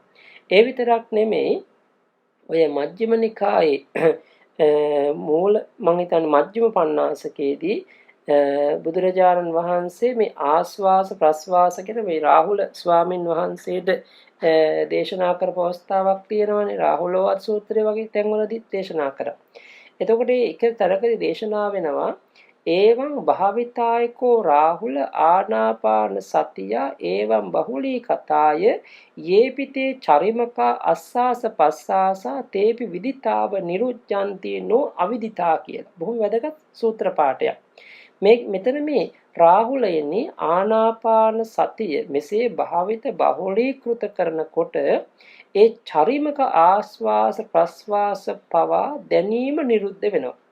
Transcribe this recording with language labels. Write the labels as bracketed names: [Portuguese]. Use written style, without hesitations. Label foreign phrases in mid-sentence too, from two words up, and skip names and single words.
[Sinhala] ඒ විතරක් නෙමෙයි ඔය මජ්ක්‍ධිම නිකායේ මූල මම හිතන්නේ මජ්ක්‍ධිම පඤ්ඤාසකයේදී බුදුරජාණන් වහන්සේ මේ ආස්වාස ප්‍රස්වාස කියන මේ රාහුල ස්වාමින් වහන්සේට දේශනා කරපු අවස්ථාවක් තියෙනවානේ. රාහුලවත් සූත්‍රය වගේ තැන්වලදී දේශනා කරා. එතකොට එක තරකදී දේශනා වෙනවා [Pali] एवं भावितायको राहुल आनापान सतिया एवं बहुली कथाय येपिते चरिमका अस्सास पस्सासा तेपि विदिताव निरुज्जन्ति नो अविदिता [Sinhala] කියලා බොහොම වැදගත් සූත්‍ර පාඨයක්. මෙතන මේ රාහුලයනි ආනාපාන සතිය මෙසේ භාවිත බහුලීකృత කරනකොට ඒ චරිමක ආස්වාස ප්‍රස්වාස පවා දැනීම නිරුද්ධ වෙනවා.